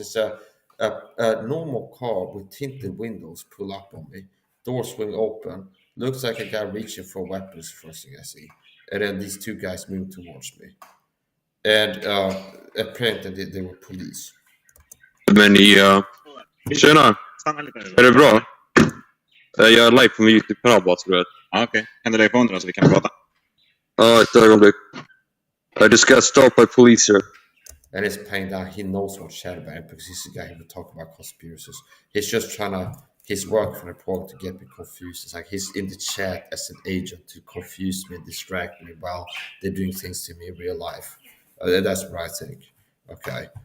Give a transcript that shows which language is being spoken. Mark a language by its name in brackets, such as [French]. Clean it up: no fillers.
[English] It's a normal car with tinted windows pull up on me. Door swing open. Looks like a guy reaching for a weapon is the first thing I see. And then these two guys move towards me. And apparently they were police. [Swedish] Men tjena! Stanna lite. Är det bra? Jag är live på min YouTube-kanal bara, tror jag. Ja, okej. Kan du lägga på hundra så vi kan prata? Ja, ett ögonblick. [English] I just got stopped by police here. And it's playing down. He knows what Shadowban because he's the guy who would talk about conspiracies. He's just trying to, his work for the program to get me confused. It's like he's in the chat as an agent to confuse me and distract me while they're doing things to me in real life. That's what I think. Okay.